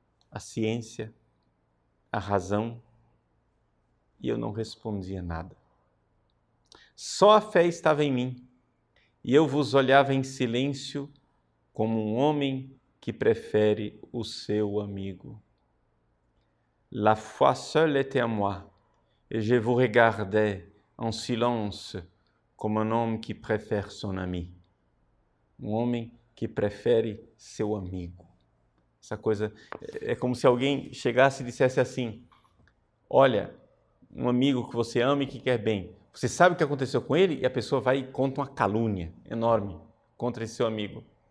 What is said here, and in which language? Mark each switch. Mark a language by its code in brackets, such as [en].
[pt] A ciência, a razão, e eu não respondia nada. Só a fé estava em mim, e eu vos olhava em silêncio como um homem que prefere o seu amigo. [fr] La foi seule était à moi, et je vous regardais en silence [pt] como um homem que prefere [fr] son ami. [pt] Um homem que prefere seu amigo. Essa coisa é como se alguém chegasse e dissesse assim: olha, um amigo que você ama e que quer bem, você sabe o que aconteceu com ele? E a pessoa vai e conta uma calúnia enorme contra esse seu amigo.